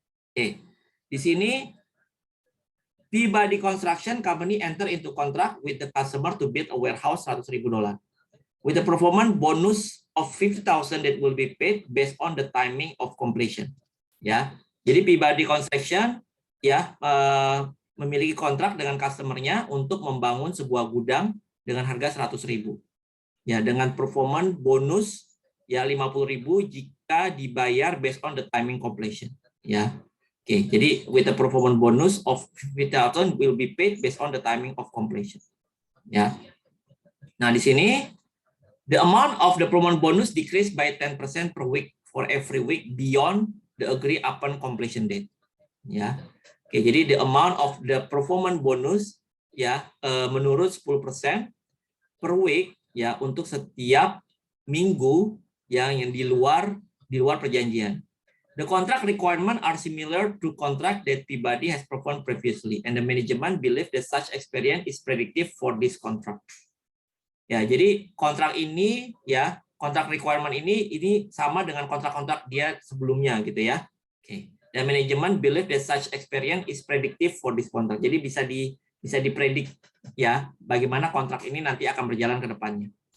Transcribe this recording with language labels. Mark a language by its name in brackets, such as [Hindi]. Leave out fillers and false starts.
[English] Oke, di sini Peabody Construction Company enter into contract with the customer to build a warehouse $100.000 with a performance bonus of $50,000 that will be paid based on the timing of completion. [Indonesian] Ya, jadi [English] Peabody Construction ya [Indonesian] memiliki kontrak dengan customer-nya untuk membangun sebuah gudang dengan harga 100.000. Ya, dengan performance bonus ya 50.000 jika dibayar [English] based on the timing completion. [Indonesian] Ya. Oke, jadi [English] with the performance bonus of 50,000 will be paid based on the timing of completion. Ya. Nah, di sini the amount of the performance bonus decreased by 10% per week for every week beyond the agreed upon completion date. [Indonesian] Ya. Oke, jadi [English] the amount of the performance bonus [Indonesian] ya menurun 10% [English] per week [Indonesian] ya untuk setiap minggu yang di luar perjanjian. [English] The contract requirement are similar to contract that Peabody has performed previously, and the management believe that such experience is predictive for this contract. [Indonesian] Ya, jadi kontrak ini ya, kontrak requirement ini sama dengan kontrak-kontrak dia sebelumnya gitu ya. Oke. Dan manajemen [English] believe that such experience is predictive for this contract. [Indonesian] Jadi bisa dipredik ya bagaimana kontrak ini nanti akan berjalan ke depannya.